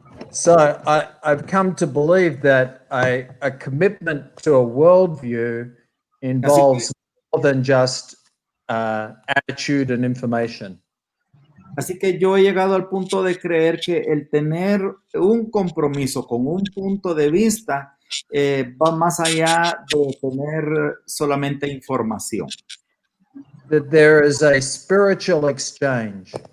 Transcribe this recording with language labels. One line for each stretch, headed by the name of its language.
English: So I've come to believe that a commitment to a worldview involves more than just attitude and information.
Spanish: Así que yo he llegado al punto de creer que el tener un compromiso con un punto de vista va más allá de tener solamente información.
English: that there is a spiritual exchange.